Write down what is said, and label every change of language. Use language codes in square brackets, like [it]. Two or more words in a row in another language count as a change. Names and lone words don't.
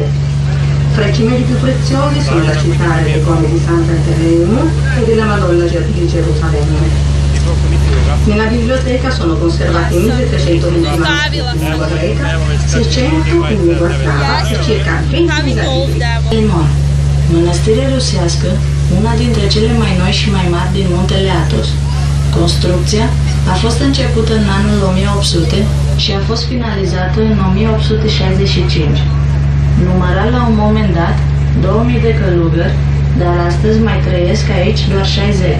[it] Fra i cimeli più preziosi sono da citare le icone di San Panteleimo e della Madonna di Gerusalemme. Nella biblioteca sono conservati 1.320 manoscritti in lingua greca, 600 in lingua slava e circa 20.000 libri. [ro] Mănăstirea rusească, una dintre cele mai noi și mai mari din muntele Athos. Construcția a fost începută în anul 1800 și a fost finalizată în 1865. Număra la un moment dat 2000 de călugări, dar astăzi mai trăiesc aici doar 60.